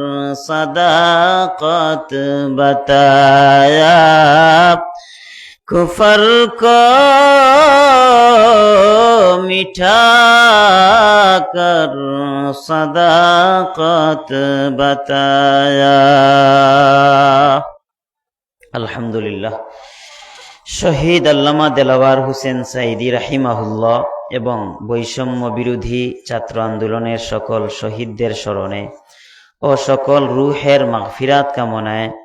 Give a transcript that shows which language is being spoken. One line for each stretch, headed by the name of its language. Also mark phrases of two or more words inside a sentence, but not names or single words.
Urdu: صداقت بتایا کفر کو مٹھا کر صداقت بتایا.
Bangla: আলহামদুলিল্লাহ। শহীদ আল্লামা দেলাওয়ার হোসেন সাঈদী রাহিমাহুল্লাহ এবং বৈষম্য বিরোধী ছাত্র আন্দোলনের সকল শহীদদের স্মরণে ও সকল রূহের মাগফিরাত কামনায়